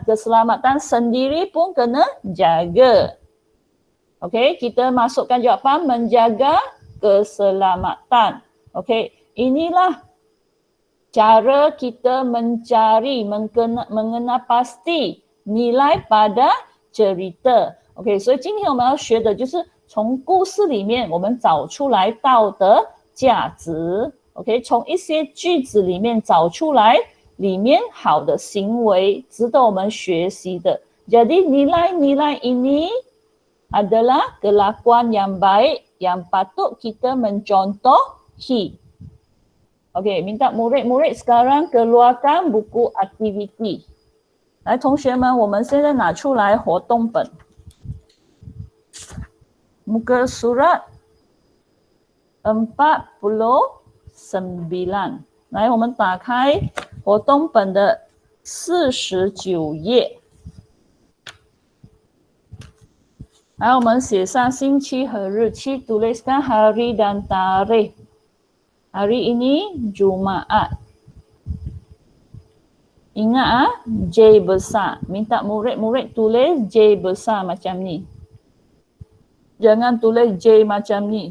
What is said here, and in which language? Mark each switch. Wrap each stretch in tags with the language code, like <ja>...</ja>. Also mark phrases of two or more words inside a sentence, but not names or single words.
<ms>Keselamatan sendiri pun kena jaga. Okey, kita masukkan jawapan menjaga keselamatan. Okey, inilah cara kita mencari, mengenal pasti nilai pada cerita。</ms> <zh>OK， 所以今天我们要学的就是从故事里面我们找出来道德价值。OK， 从一些句子里面找出来里面好的行为值得我们学习的.</zh> <ms>Jadi nilai-nilai ini adalah kelakuan yang baik yang patut kita mencontohi. Okey, minta murid-murid sekarang keluarkan buku aktiviti.</ms> <zh>来，同学们，我们现在拿出来活动本。</zh> <ms>Muka surat 49.</ms> <zh>来，我们打开活动本的49页。来，我们写上星期和日期 ，</zh> <ms>tuliskan hari dan tarikh. Hari ini Jumaat. Ingat J besar. Minta murid-murid tulis J besar macam ni. Jangan tulis J macam ni.</ms>